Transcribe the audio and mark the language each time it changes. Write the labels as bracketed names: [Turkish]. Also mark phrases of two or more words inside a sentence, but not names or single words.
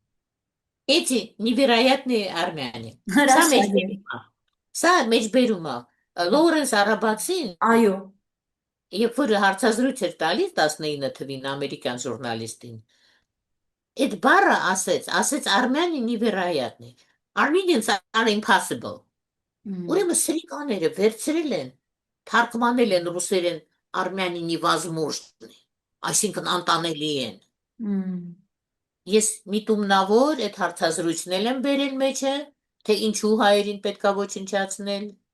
[Russian] Эти невероятные армяне։ Սա [Armenian] Հրաշալի է։ մեջբերում է։ Սա մեջբերում է։ Լոուրենս Արաբացին, Այո, երբ որ հարցազրույց էր տալիս 19 թվին ամերիկյան ժուրնալիստին, այդ բառը ասեց Armenia невероятный։ [English] Armenians are impossible։ մ, [Armenian] Ուրեմն սրիկաները վերցրել են, թարգմանել են ռուսերեն Armenia невозможный, այսինքն անտանելի են։ մ, Ես միտումնավոր այդ հարցազրույցն էլ եմ բերել մեջը, թե ինչու հայերին պետքա ոչնչացնել,